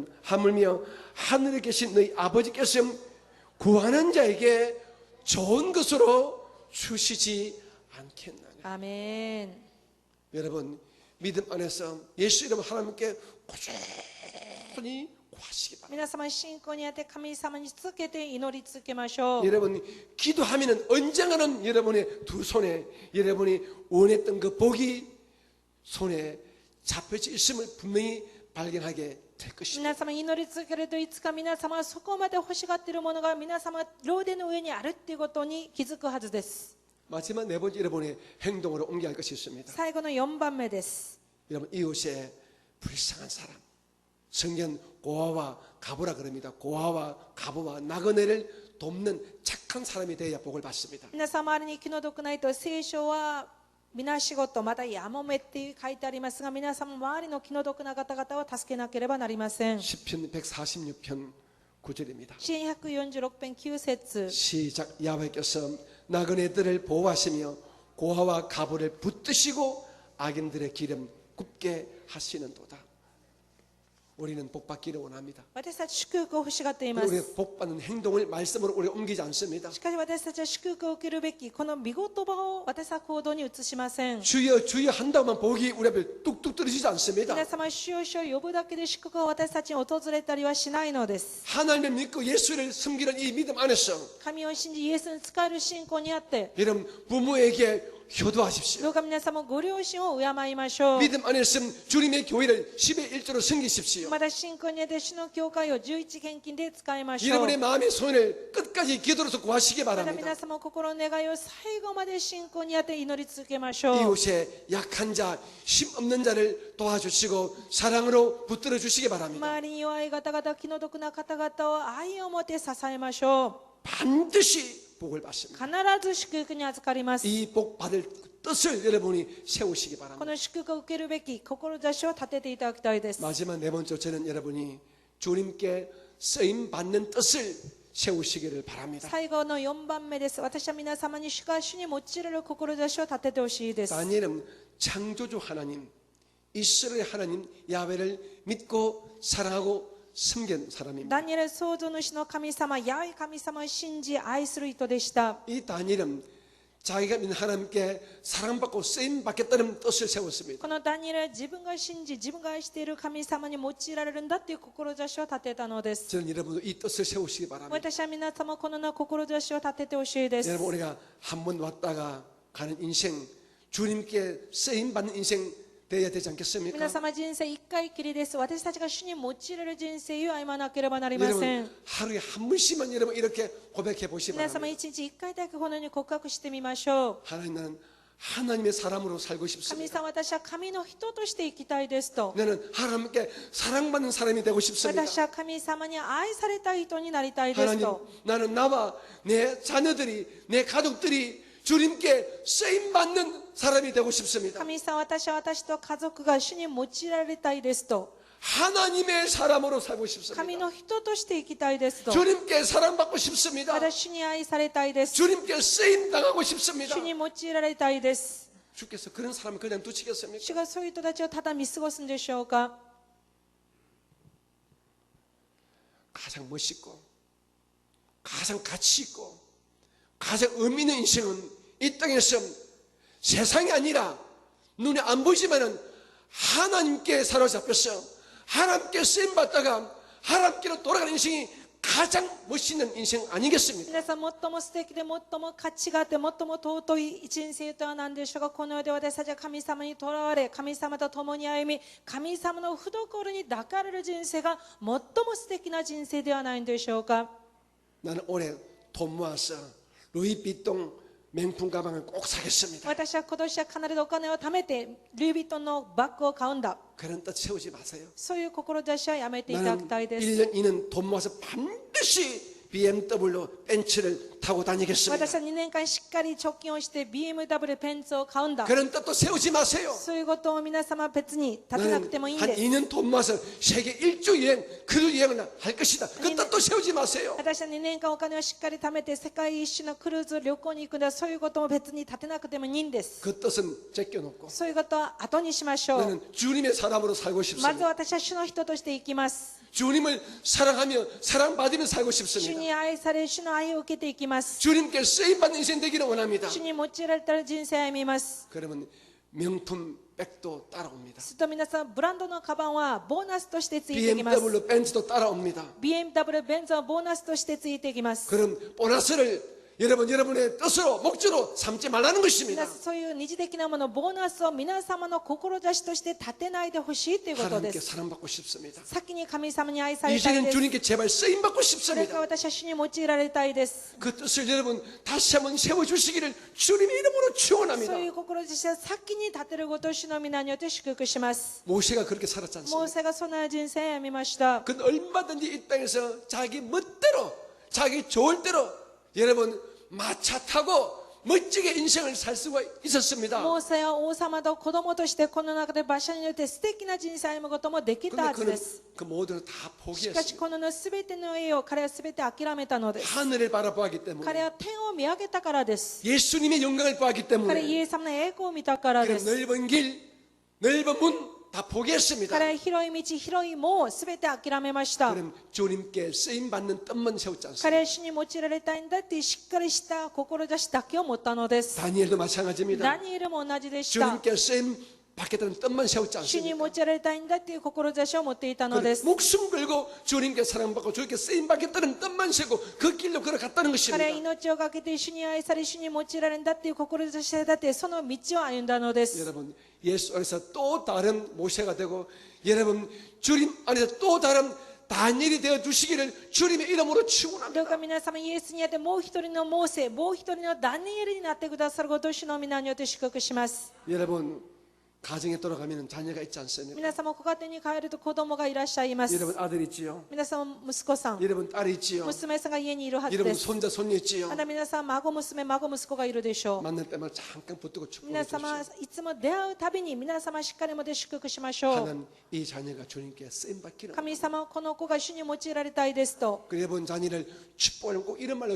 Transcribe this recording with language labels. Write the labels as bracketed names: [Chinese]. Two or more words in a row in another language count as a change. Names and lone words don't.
[Korean] 하물며 하늘에 계신 너희 아버지께서 구하는 자에게 좋은 것으로 주시지 않겠나니. 아멘. 여러분, 믿음 안에서 예수 이름 하나님께 꾸준히 구하시기 바랍니다. [Japanese] 皆様信仰にあって神様に続けて祈り続けましょう。 [Korean] 여러분, 기도하면은 언젠가는 여러분의 두 손에 여러분이 원했던 그 복이 손에 잡혀져 있음을 분명히 발견하게 될 것입니다. [Japanese] 皆様祈り続けるといつか皆様はそこまで欲しがっているものが皆様両手の上にあるっていうことに気づくはずです。 [Korean] 마지막 네 번째 여러분의 행동으로 옮겨야 할 것이 있습니다. [Japanese] 最後の4番目です。 [Korean] 여러분, 이웃에 불쌍한 사람, 성경 고아와 가부라 그럽니다. 고아와 가부와 나그네를 돕는 착한 사람이 되어야 복을 받습니다. [Japanese] 皆様周りに気の毒ないと聖書は皆仕事またやもめって書いてありますが、皆様周りの気の毒な方々を助けなければなりません。 [Korean] 시편 146편 9절입니다. [Japanese] 詩編146編9節 [Korean] 시작. 야훼께서 나그네들을 보호하시며 고아와 가부를 붙드시고 악인들의 기름 굽게 하시는도다. 우리는 복 받기를 원합니다. [Japanese] 私たち祝福を欲しがっていま [Korean] 우리 [Japanese] す。 [Korean] 복 받는 행동을 말씀으로 우리 옮기지 않습니다. [Japanese] しかし私たちは祝福を受けるべきこの御言葉を私は行動に移しません。 [Korean] 주여 주여 한다고만 복이 우리 앞에 뚝뚝 떨어지지 않습니다. [Japanese] 皆様主よ主よ呼ぶだけで祝福が私たちに訪れたりはしないのです。 [Korean] 하나님을 믿고 예수를 섬기는 이 믿음 안에서 [Japanese] 神を信じイエスに仕える信仰にあって [Korean] 여러분 부모에게 효도하십시오. [Japanese] どうか皆様ご両親を敬いましょう。 [Korean] 믿음 안에서 주님의 교회를 10의 1조로 섬기십시오. [Japanese] また信仰にあって主の教会を11献金で使いましょう。 [Korean] 여러분의 마음의 소원을 끝까지 기도로서 구하시기 [Japanese] また [Korean] 바랍니다. [Japanese] 皆様心の願いを最後まで信仰にあって祈り続けましょう。 [Korean] 이웃에 약한 자, 힘 없는 자를 도와주시고 사랑으로 붙들어 주시기 바랍니다. [Japanese] 周りに弱い方々、気の毒な方々を愛を持って支えましょ [Korean] 반드시 복을 [Japanese] う。 [Korean] 받습니다. [Japanese] 必ず祝福に預かります。 [Korean] 이 복 받을 뜻을 여러분이 세우시기 [Japanese] こ [Korean] 바랍니다. [Japanese] の祝福を受けるべき志を立てていただきたいです。 [Korean] 마지막 네 번째 저는 여러분이 주님께 쓰임 받는 뜻을 세우시기를 바랍니다. [Japanese] 最後の4番目です。私は皆様に主が主に用いられる志を立ててほしいです。 [Korean] 다니엘은 창조주 하나님, 이스라엘 하나님 야훼를 믿고 사랑하고 섬긴 사람입니다. [Japanese] ダニエル創造主の神様、ヤハウェ神様を信じ愛する人でした。 [Korean] 이 다니엘은 자기가 믿는 하나님께 사랑받고 쓰임 받겠다는 뜻을 세웠습니다. [Japanese] このダニエルは自分が信じ、自分が愛している神様に用いられるんだという志を立てたのです。 [Korean] 저는 여러분도 이 뜻을 세우시기 바랍니다. [Japanese] 私は皆様この志を立ててほしいです。 [Korean] 여러분 우리가 한 번 왔다가 가는 인생, 주님께 쓰임 받는 인생 되어야 되지 않겠습니까? [Japanese] 皆様人生一回きりです。私たちが主に用いられる人生を歩まなければなりません。 [Korean] 여러분 하루에 한 번씩만 여러분 이렇게 고백해 보시기 [Japanese] 皆様 [Korean] 바랍니다. [Japanese] 一日一回だけこのように告白してみましょう。 [Korean] 하나님 나는 하나님의 사람으로 살고 [Japanese] 神 [Korean] 싶습니다. [Japanese] 様、私は神の人として生きたいですと。 [Korean] 나는 하나님께 사랑받는 사람이 되고 싶습니다. [Japanese] 私は神様に愛された人になりたいです [Korean] 하나님 [Japanese] と。 [Korean] 나는 나와 내 자녀들이 내 가족들이 주님께 쓰임 받는 사람이 되고 싶습니다. [Japanese] 神様、私は私と家族が主に用いられたいですと。 [Korean] 하나님의 사람으로 살고 [Japanese] 神 [Korean] 싶습니다. [Japanese] の人として生きたいですと。 [Korean] 주님께 사랑받고 싶습니다. [Japanese] また主に愛されたいです。 [Korean] 주님께 쓰임 당하고 싶습니다. [Japanese] 主に用いられたいです。 [Korean] 주께서 그런 사람을 그냥 두시겠습니까? [Japanese] 主がそういう人たちをただ見過ごすんでしょうか。 [Korean] 가장 멋있고 가장 가치 있고 가장 의미 있는 인생은 이 땅에서 세상이 아니라 눈에 안 보이지만은 하나님께 사로잡혀서 하나님께 쓰임 받다가 하나님께로 돌아가는 인생이 가장 멋있는 인생 아니겠습니까? [Japanese] 皆さん、最も素敵で最も価値があって最も尊い人生とは何でしょうか。この世で私たちは神様にとらわれ、神様と共に歩み、神様の懐に抱かれる人生が最も素敵な人生ではないんでしょうか。 [Korean] 나는 올해 돈 모아서 루이비통 명품 가방을 꼭 사겠습니다. [Japanese] 私は今年は必ずお金を貯めてルイ・ヴィトンのバッグを買うんだ。 [Korean] 그런 뜻 세우지 마세요. [Japanese] そういう志はやめていただ [Korean] 나는 [Japanese] きたいです。 [Korean] 1년 2년 돈 모아서 반드시 BMW 벤츠를 타고 [Japanese] 私 [Korean] 다니겠습니다. [Japanese] は2年間しっかり貯金をして BMW ベンツを買うんだ。 [Korean] 그런 뜻도 세우지 마세요. [Japanese] そういうことを皆様別に立てなくてもいいん [Korean] 한 [Japanese] です。 [Korean] 2년 돈 모아서 세계 일주 여행, 크루 여행을 할 것이다. 그 뜻도 세우지 마세요. [Japanese] 私は2年間お金をしっかり貯めて世界一周のクルーズ旅行に行くんだ。そういうことも別に立てなくてもいいんです。 [Korean] 그 뜻은 제껴놓고 [Japanese] そういうことは後にしましょう。 [Korean] 나는 주님의 사람으로 살고 [Japanese] まず [Korean] 싶습니다. [Japanese] 私は主の人として生きます。 [Korean] 주님을 사랑하며 사랑받으며 살고 [Japanese] 主 [Korean] 싶습니다. [Japanese] に愛され、主の愛を受けていきます。 [Korean] 주님께 쓰임받는 인생 되기를 원합니다. [Japanese] 主に用いられた人生を歩みます。 [Korean] 그러면 명품 백도 따라옵니다. [Japanese] すると皆さん、ブランドのカバンはボーナスとしてついていきます。 [Korean] BMW 벤츠도 따라옵니다. [Japanese] BMW ベンツはボーナスとしてついていきます。 [Korean] 그런 보너스를 여러분의 뜻으로 목적으로 삼지 말라는 것입니다. [Japanese] 皆さんそういう二次的なもの、ボーナスを皆様の志として立てないでほしいということで [Korean] 하나님께 [Japanese] す。 [Korean] 사랑받고 싶습니다. [Japanese] 先に神様に愛されたい [Korean] 이제는 [Japanese] です。 [Korean] 주님께 제발 쓰임받고 [Japanese] それか [Korean] 싶습니다. [Japanese] ら私は主に用いられたいです。 [Korean] 그 뜻을 여러분 다시 한번 세워주시기를 주님의 이름으로 [Japanese] そ [Korean] 축원합니다. [Japanese] ういう志を先に立てることを主の皆によって祝福します。 [Korean] 모세가 그렇게 살았지 [Japanese] モー [Korean] 않습니까? [Japanese] セがそのような人生を歩みました。 [Korean] 그는 얼마든지 이 땅에서 자기 멋대로 자기 좋을 대로 여러분 마차 타고 멋지게 인생을 살 수가 있었습니다. [Japanese] モーセは王様と子供としてこの中で馬車によって素敵な人生を歩むこともできた [Korean] 근데 [Japanese] はず [Korean] 그는 [Japanese] です。 [Korean] 그 모든 다 [Japanese] しかし [Korean] 포기했습니다. [Japanese] この全ての栄を彼は全て諦めたのです。 [Korean] 하늘을 바라보았기 [Japanese] 彼 [Korean] 때문에 [Japanese] は天を見上げたからです。 [Korean] 예수님의 영광을 보았기 [Japanese] 彼はイ [Korean] 때문에 [Japanese] エス様の栄光を見たからで [Korean] 그는 [Japanese] す。 [Korean] 넓은 길, 넓은 문 다 포기했습니다. [Japanese] 彼は広い道、広い門を全て諦めました。 [Korean] 그럼 주님께 쓰임 받는 뜻만 세웠지 [Japanese] 彼 [Korean] 않습니까? [Japanese] は主に用いられたいんだっていうしっかりした志だけを持ったのです。 [Korean] 다니엘도 마찬가지입니다. [Japanese] ダニエルも同じでした。 [Korean] 주님께 쓰임 받겠다는 뜻만 세웠지 [Japanese] 主に [Korean] 않습니까? [Japanese] 用いられたいんだっていう志を持っていたので [Korean] 그는 [Japanese] す。 [Korean] 목숨 걸고 주님께 사랑받고 주님께 쓰임 받겠다는 뜻만 세고 그 길로 걸어갔다는 [Japanese] 彼は [Korean] 것입니다. [Japanese] 命をかけて主に愛され、主に用いられるんだっていう志だってその道を歩んだのです。 [Korean] 여러분 예수 안에서 또 다른 모세가 되고 여러분 주님 안에서 또 다른 다니엘이 되어 주시기를 주님의 이름으로 [Japanese] どう [Korean] 축원합니다. [Japanese] か皆様イエスにあってもう一人のモーセ、もう一人のダニエルになってくださることを主の皆によって祝福します。 [Korean] 여러분 가정에 돌아가면 자녀가 있지 않습니까? [Japanese] 皆様ご家庭に帰ると子供がいらっしゃいます。 [Korean] 여러분 아들 있지요. [Japanese] 皆様息子さん、 [Korean] 여러분 딸이 있지요. [Japanese] 娘さんが家にいるはず [Korean] 여러분 [Japanese] です。 [Korean] 손자 손녀 있지요. [Japanese] また皆さん孫娘、孫息子がいるでしょう。 [Korean] 만날 때마다 잠깐 붙들고 축복해 [Japanese] 皆様 [Korean] 주십시오. [Japanese] いつも出会うたびに皆様しっかりもで祝福しましょう。 [Korean] 하나님 이 자녀가 주님께 쓰임 받기를. [Japanese] 神様はこの子が主に用いられたいですと。 [Korean] 그 여러분 자녀를 축복하면 꼭 이런 말로